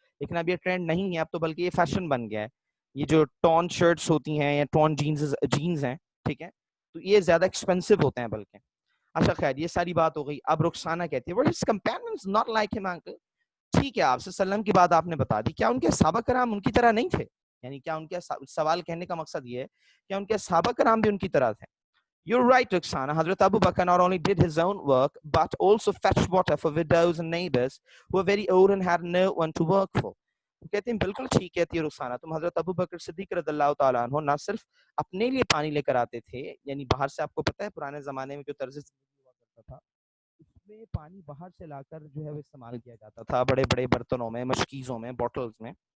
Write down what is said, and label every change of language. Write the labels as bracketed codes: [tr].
[ur] لیکن اب یہ ٹرینڈ نہیں ہے، اب تو بلکہ یہ فیشن بن گیا ہے. یہ جو ٹون شرٹس ہوتی ہیں یا ٹون جینز ہیں، ٹھیک ہے، تو یہ زیادہ ایکسپینسو ہوتے ہیں بلکہ. اچھا خیر، یہ ساری بات ہو گئی. اب رخسانہ کہتی ہے [en] his companions not like him uncle. [ur] ٹھیک ہے، آپ صلی اللہ علیہ وسلم کی بات آپ نے بتا دی، کیا ان کے صحابہ کرام ان کی طرح نہیں تھے؟ یعنی کیا ان کے سوال کہنے کا مقصد یہ ہے کہ ان کے صحابہ کرام بھی ان کی طرح تھے. [en] You're right, Ruxana. Hazrat Abu Bakr not only did his own work, but also fetched water for widows and neighbors who were very old and had no one to work for. [ur] کہتے ہیں بالکل ٹھیک کہتی ہے رخسانہ، تم حضرت ابو بکر صدیق رضی اللہ تعالیٰ عنہ نہ صرف اپنے لیے پانی لے کر آتے تھے، یعنی باہر سے، آپ کو پتہ ہے پرانے زمانے میں جو طرز زندگی ہوا کرتا تھا، اس میں پانی باہر سے لا کر جو ہے وہ استعمال کیا جاتا تھا، بڑے بڑے برتنوں میں، مشکیزوں میں، بوٹلز میں.